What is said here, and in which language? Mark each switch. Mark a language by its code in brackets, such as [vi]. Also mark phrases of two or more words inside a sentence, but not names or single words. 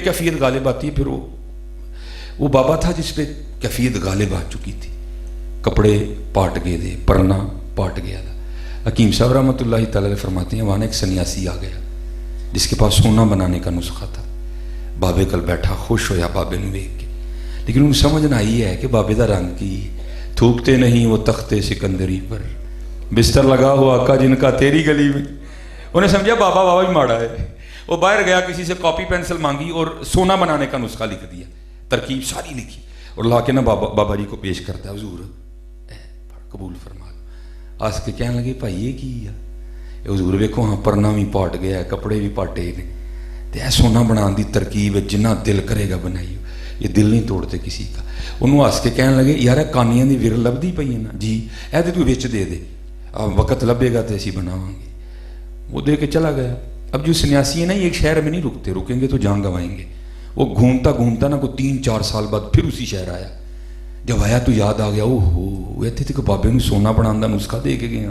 [ur] لیکن جن پہ کیفیت غالب آتی ہے پھر وہ وہ بابا تھا جس پہ کیفیت غالب آ چکی تھی، کپڑے پاٹ گئے تھے، پرنا پاٹ گیا تھا۔ حکیم صاحب [ar] رحمۃ اللہ تعالی علیہ [ur] فرماتے ہیں وہاں ایک سنیاسی آ گیا جس کے پاس سونا بنانے کا نسخہ تھا۔ [pa] بابے کل بیٹھا خوش ہویا بابے نو ویکھ کے، لیکن انہوں سمجھ نہ آئی ہے کہ بابے دا رنگ کی، [ur] تھوکتے نہیں وہ تختے سکندری پر، بستر لگا ہوا آقا جن کا تیری گلی میں۔ انہیں سمجھا بابا بابا ہی ماڑا ہے۔ وہ باہر گیا، کسی سے کاپی پینسل مانگی اور سونا بنانے کا نسخہ لکھ دیا، ترکیب ساری لکھی اور لا کے نا بابا جی کو پیش کرتا ہے، حضور قبول فرما لو۔ آس کے کہنے لگے بھائی یہ کی ہے؟ [pa] حضور ویکھو ہاں پرنا بھی پاٹ گیا ہے، کپڑے بھی پاٹے نے، تے اے سونا بنان دی ترکیب ہے، جنہ دل کرے گا بنائیو، [ur] یہ دل نہیں توڑتے کسی کا۔ [pa] انہوں ہس کے کہنے لگے یار کانیاں دی ور لبدی پئی ہے نا؟ جی اے تے تو وچ دے دے، وقت لبے گا تو اسی بناواں گے۔ [ur] وہ دے کے چلا گیا۔ اب جو سنیاسی ہیں نا یہ ایک شہر میں نہیں رکتے، رکیں گے تو جان گنوائیں گے۔ وہ گھومتا گھومتا نا کوئی 3-4 سال بعد پھر اسی شہر آیا۔ جب آیا تو یاد آ گیا، او ہو اتنے تک بابے نے سونا بنانے کا نسخہ دے کے گیا۔